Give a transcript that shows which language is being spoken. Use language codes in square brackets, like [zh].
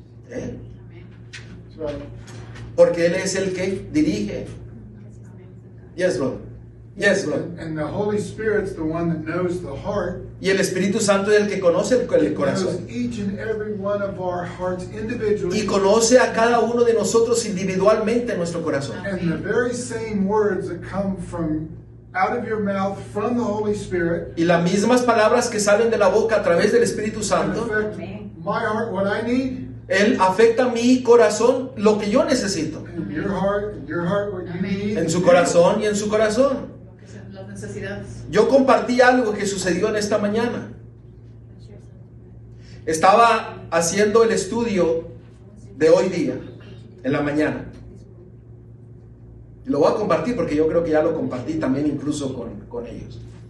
[es] Él. Porque Él es el que dirige. [en] Yes, Lord. Yes, Lord. And the Holy Spirit's the one that knows the heart. [es] Y el Espíritu Santo es el que conoce el corazón. [en] Knows each and every one of our hearts individually. [es] Y conoce a cada uno de nosotros individualmente en nuestro corazón. [en] And the very same words that come from out of your mouth from the Holy Spirit. [es] Y las mismas palabras que salen de la boca a través del Espíritu Santo. [en] Affect my heart, what I need. [es] Él afecta mi corazón, lo que yo necesito. [en] And your heart, what you need. [es] En su corazón y en su corazón. Las necesidades. Yo compartí algo que sucedió en esta mañana. Estaba haciendo el estudio de hoy día, en la mañana. Lo voy a compartir porque yo creo que ya lo compartí también incluso con ellos.